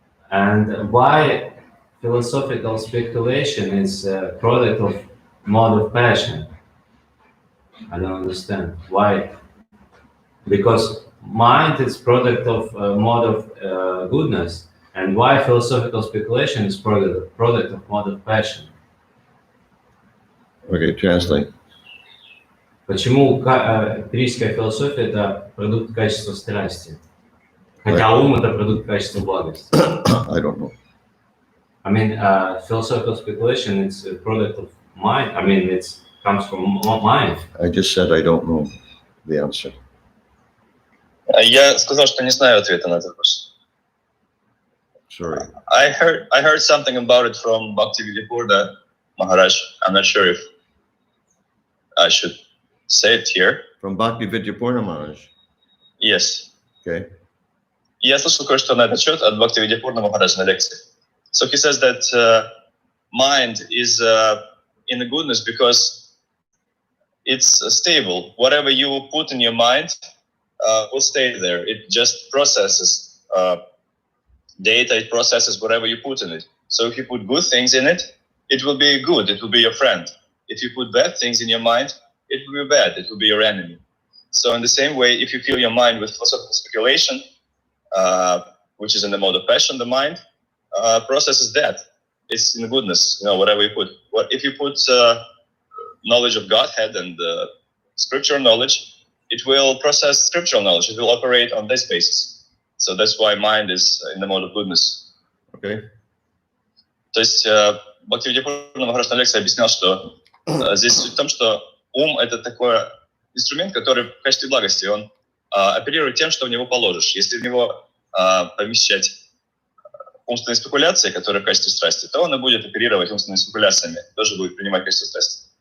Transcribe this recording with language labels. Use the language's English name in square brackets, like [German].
[English] And why philosophical speculation is a product of mode of passion? I don't understand why. Because mind is product of mode of goodness, and why philosophical speculation is product of mode of passion? Okay, translate. [Russian] Почему эмпирическая философия это продукт качества страсти, хотя ум это продукт качества благости? [English] I don't know. I mean, philosophical speculation it's a product of mind. I mean, it comes from mind. I just said I don't know the answer. [Russian] Я сказал, что не знаю ответа на этот вопрос. [English] Sorry. I heard something about it from Bhaktivedanta Maharaj. I'm not sure if I should say it here. From Bhakti Vidyapurna Maharaj. Yes. Okay. [Russian] Я слышал кое-что на этот счет от Бхактивидяпурна Махараджа на лекции. [English] So he says that mind is in the goodness because it's stable. Whatever you put in your mind will stay there. It just processes data. It processes whatever you put in it. So if you put good things in it, it will be good. It will be your friend. If you put bad things in your mind, it will be bad. It will be your enemy. So in the same way, if you fill your mind with philosophical speculation, which is in the mode of passion, the mind processes that. It's in goodness, whatever you put. If you put knowledge of Godhead and scriptural knowledge, it will process scriptural knowledge. It will operate on this basis. So that's why mind is in the mode of goodness. Okay. [Russian] То есть Бхактивидяпурна Махарадж на лекции объяснял, что здесь суть в том, что ум — это такой инструмент, который в качестве благости, он оперирует тем, что в него положишь. Если в него помещать умственные спекуляции, которые в качестве страсти, то он и будет оперировать умственными спекуляциями, тоже будет принимать качество страсти.